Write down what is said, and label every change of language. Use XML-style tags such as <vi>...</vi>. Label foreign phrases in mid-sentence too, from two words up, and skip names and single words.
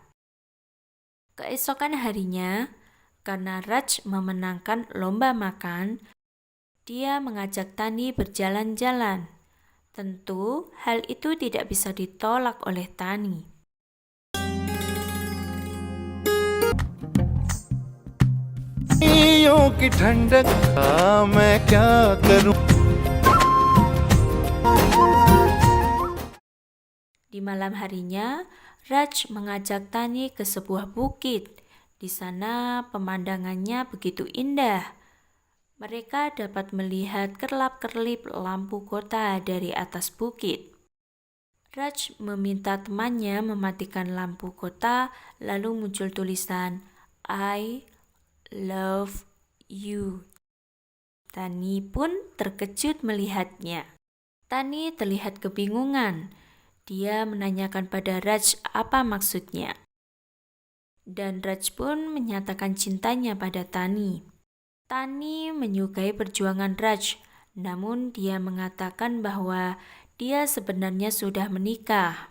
<id>Keesokan harinya, karena Raj memenangkan lomba makan, dia mengajak Tani berjalan-jalan. Tentu hal itu tidak bisa ditolak oleh Tani.</id> <hi>की ठंडक मैं क्या करूं।</hi> <id>Di malam harinya, Raj mengajak Tani ke sebuah bukit. Di sana pemandangannya begitu indah. Mereka dapat melihat kerlap-kerlip lampu kota dari atas bukit. Raj meminta temannya mematikan lampu kota, lalu muncul tulisan</id> <en>I love you.</en> <id>Tani pun terkejut melihatnya. Tani terlihat kebingungan. Dia menanyakan pada Raj apa maksudnya. Dan Raj pun menyatakan cintanya pada Tani. Tani menyukai perjuangan Raj, namun dia mengatakan bahwa dia sebenarnya sudah menikah.</id>